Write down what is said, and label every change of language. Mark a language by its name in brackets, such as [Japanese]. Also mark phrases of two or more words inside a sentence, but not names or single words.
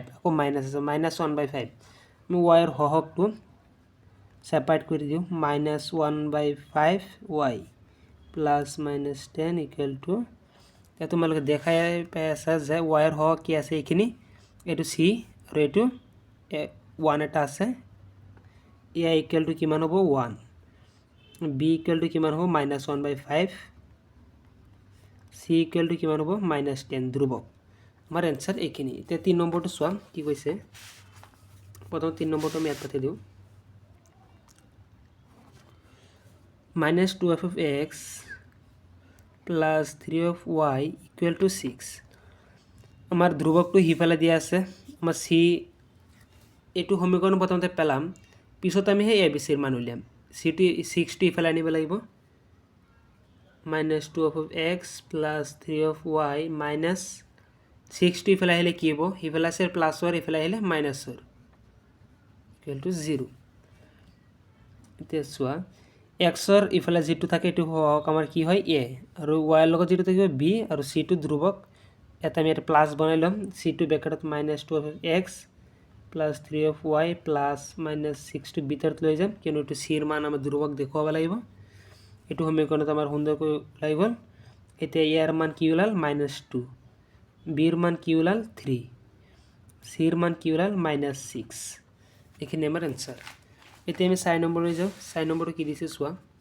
[Assamese] আকৌ মাইনাস আছে -1/5 আমি ৱাইৰ হকটো সেপাৰেট কৰি দিওঁ -1/5 y [English] plus -10 equal to [Assamese] এতিয়া তোমালোকে দেখাই পাই আছা যে ৱাইৰ হক কি আছে এইখিনি এইটো c আৰু এইটো 1 এটা আছে a [English] equal to [Assamese] কিমান হ'ব 1 b [English] equal to [Assamese] কিমান হ'ব -1/5 c [English] equal to [Assamese] কিমান হ'ব -10 ধ্ৰুৱক আমাৰ এনসাৰ এইখিনি এতিয়া 3 নম্বৰটো চোৱা কি কৈছে প্ৰথম 3 নম্বৰটো আমি ইয়াত পাতি দিওঁ [English] -12f of x plus 3 of y equal to 6 [Assamese] আমাৰ ধ্ৰুৱকটো হিফালে দিয়া আছে আমাৰ c এইটো সমীকৰণ প্ৰথমতে পেলাম পিছত আমি সেই abc ৰ মান উলিয়াম c টো 6 টো ইফালে আনিব লাগিব -12f of [English] x plus 3 of y minus 6 [Assamese] টো ইফালে আহিলে কি হ'ব ইফালে আছে প্লাসৰ ইফালে আহিলে মাইনাসৰ [English] equal to [Assamese] 0 এতিয়া চোৱা x ৰ ইফালে যেটো থাকে এটো হওক আমাৰ কি হয় a আৰু y ৰ লগত যেটো থাকিব b আৰু c টো ধ্ৰুৱক এটা আমি এটা প্লাস বনাই লম c টো ব্ৰেকেটত [English] -12 of x plus 3 of y plus -6 [Assamese] টো ভিতৰত লৈ যাম কিয়নো এটো c ৰ মান আমাৰ ধ্ৰুৱক দেখুৱাব লাগিব এটো সমীকৰণত আমাৰ সুন্দৰকৈ ওলাই গ'ল এতিয়া ইয়াৰ মান কি ওলাল -2 b ৰ মান কি ওলাল 3 c ৰ মান কি ওলাল -6 এখানে আমাৰ आंसर এতিয়া আমি 4 নম্বৰলৈ যাও 4 নম্বৰটো কি দিছে চোৱা